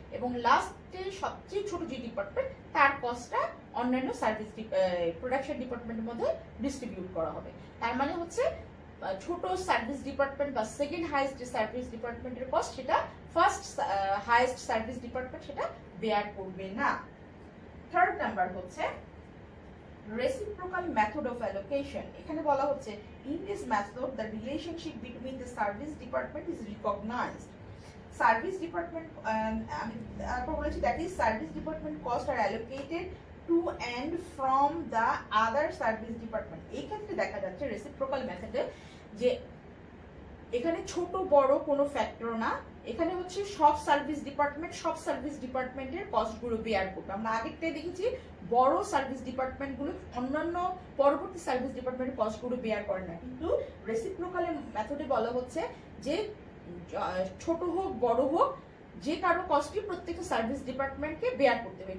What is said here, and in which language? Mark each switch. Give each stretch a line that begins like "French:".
Bangla: এবং লাস্টে সবচেয়ে ছোট যে ডিপার্টমেন্ট, তার কস্টটা অন্যান্য সার্ভিস প্রোডাকশন ডিপার্টমেন্টের মধ্যে ডিস্ট্রিবিউট করা হবে। তার মানে হচ্ছে ছোট সার্ভিস ডিপার্টমেন্ট বা সেকেন্ড হাইয়েস্ট সার্ভিস ডিপার্টমেন্টের কস্ট, সেটা ফার্স্ট হাইয়েস্ট সার্ভিস ডিপার্টমেন্ট সেটা বেয়ার করবে না। থার্ড নাম্বার হচ্ছে reciprocal method of allocation. এখানে বলা হচ্ছে
English: in this method the relationship between the service department is recognized. Service department
Bangla: আমি তারপর বলেছি
English: that is service department costs are allocated to and from the other service department.
Bangla: এই ক্ষেত্রে দেখা যাচ্ছে reciprocal মেথডে যে এখানে ছোট বড় কোনো ফ্যাক্টর না, এখানে হচ্ছে সব সার্ভিস ডিপার্টমেন্টের কস্টগুলো বেয়ার করবে। আমরা আগেরটাই দেখেছি বড় সার্ভিস ডিপার্টমেন্টগুলো অন্যান্য পরবর্তী সার্ভিস ডিপার্টমেন্টের কস্টগুলো বেয়ার করে না, কিন্তু রেসিপ্রোকাল মেথডে বলা হচ্ছে যে ছোট হোক বড় হোক যে কারো কস্টই প্রত্যেকটা সার্ভিস ডিপার্টমেন্টকে বেয়ার করতে হবে।